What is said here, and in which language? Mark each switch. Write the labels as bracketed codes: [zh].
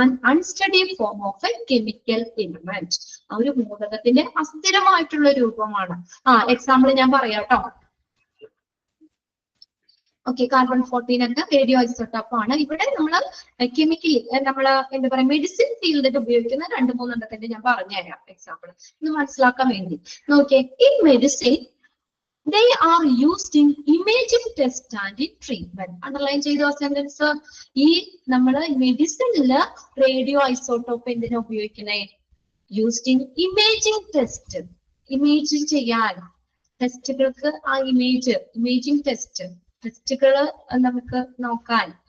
[en] unsteady form of a chemical element, [ml] ആ ഒരു മൂലകത്തിന്റെ അസ്ഥിരമായിട്ടുള്ള രൂപമാണ്. എക്സാമ്പിൾ ഞാൻ പറയാം കേട്ടോ. ഓക്കെ, കാർബൺ 14 ഒക്കെ റേഡിയോ ഐസോട്ടോപ്പ് ആണ്. ഇവിടെ നമ്മൾ കെമിക്കലി നമ്മള് എന്താ പറയാ മെഡിസിൻ ഫീൽഡിൽ ഉപയോഗിക്കുന്ന 2-3 എണ്ണത്തിന്റെ ഞാൻ പറഞ്ഞുതരാം എക്സാമ്പിൾ ഇത് മനസ്സിലാക്കാൻ വേണ്ടി. [en] നോക്കിയേ, in medicine they are used in imaging test and in treatment. [ml] Underline ചെയ്തു ആ സെന്റൻസ്. ഈ നമ്മള് മെഡിസിനില് റേഡിയോ ഐസോട്ടോപ്പ് എന്തിനാ ഉപയോഗിക്കണേ? [en] used in imaging test, [ml] image ചെയ്യാൻ ടെസ്റ്റുകൾക്ക് ആ ഇമേജിംഗ് ടെസ്റ്റുകള് നമുക്ക് നോക്കാൻ.